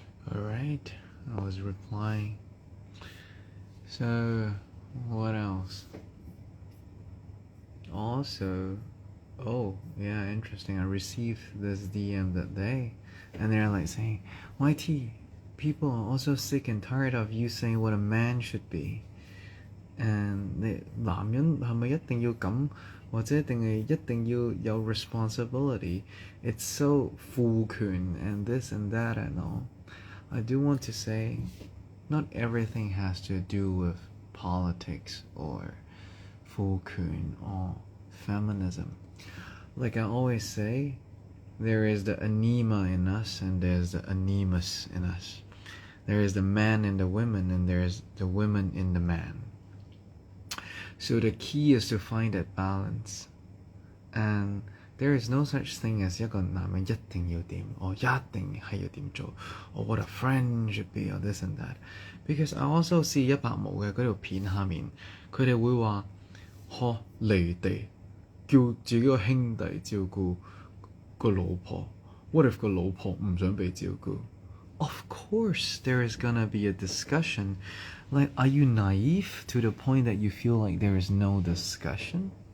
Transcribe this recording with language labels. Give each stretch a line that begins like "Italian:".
English: Alright, I was replying. So, what else? Also, oh, yeah, interesting. I received this DM that day, and they're like saying, YT, people are also sick and tired of you saying what a man should be.
Cantonese: And 男人係咪一定要咁，或者定係一定要有 responsibility?
English: It's so 父權 and this and that and all. I do want to say, not everything has to do with politics or 父權 or feminism. Like I always say, there is the anema in us and there's the anemus in us. There is the man in the women and there's the women in the man. So the key is to find that balance. And there is no such thing as 一個男人一定要點 or 一定係要點做 or what a friend should be or this and that.
Cantonese: Because I also see 100毛嘅嗰條片下面，佢哋會話呵離地，叫自己個兄弟照顧個老婆。 What if 個老婆唔想被照顧？
English: Of course there is gonna be a discussion. Like, are you naive to the point that you feel like there is no discussion?